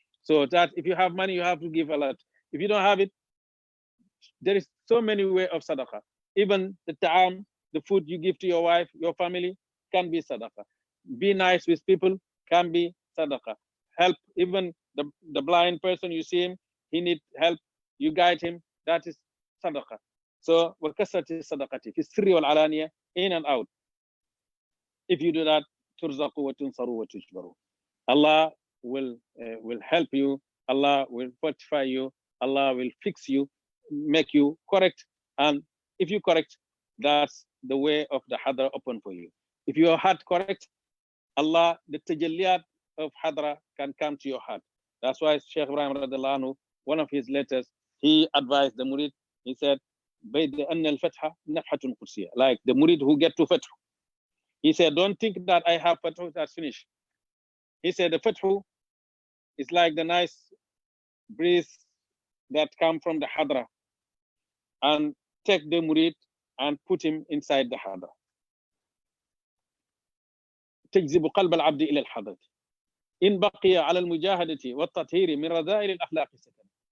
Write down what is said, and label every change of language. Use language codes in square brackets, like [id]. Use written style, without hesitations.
[en] So that if you have money, you have to give a lot. If you don't have it, there is so many ways of sadaqah. Even the ta'am, the food you give to your wife, your family, can be sadaqah. Be nice with people, can be sadaqah. Help even the blind person, you see him, he needs help, you guide him, that is sadaqah. [ar] So, وَكَسَّةِ الصَّدَقَةِ فِي السِّرِّ وَالْعَلَانِيَةِ, [en] in and out. If you do that, [ar] تُرْزَقُ وَتُنْصَرُ وَتُجْبَرُ. [en] Allah will help you, Allah will fortify you, Allah will fix you, make you correct. And if you correct, that's the way of the hadra open for you. If your heart correct, Allah, the tajalliyat of hadra can come to your heart. That's why Shaykh Ibrahim radiallahu anhu, one of his letters, he advised the murid, he said, like the murid who get to fathu. He said, don't think that I have fathu, that's finished. He said, the fathu is like the nice breeze that come from the hadra, and take the murid and put him inside the hadra. [ar] تجذب قلب العبد إلى الحضرة إن بقي على المجاهدة والتطهير من رذائل الأخلاق سكن.